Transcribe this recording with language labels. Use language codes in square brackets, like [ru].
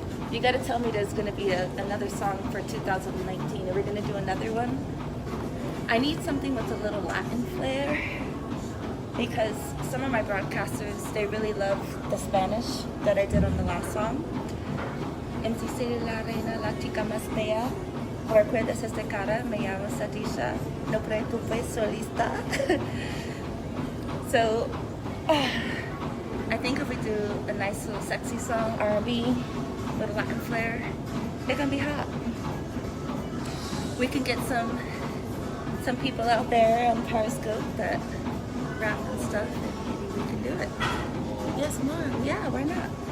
[en] You gotta tell me there's gonna be another song for 2019. Are we gonna do another one? I need something with a little Latin flair because some of my broadcasters, they really love the Spanish that I did on the last song. [es] Mzsadie la reina, la chica más bella. Recuerdas esta cara, me llamo mzsadie, no preocupes, solista. [en] So, I think if we do a nice little sexy song, R&B, with a Latin flair, it's gonna be hot. We can get some people out there on Periscope that rap and stuff, and maybe we can do it. Yes, Mom. Yeah, why not?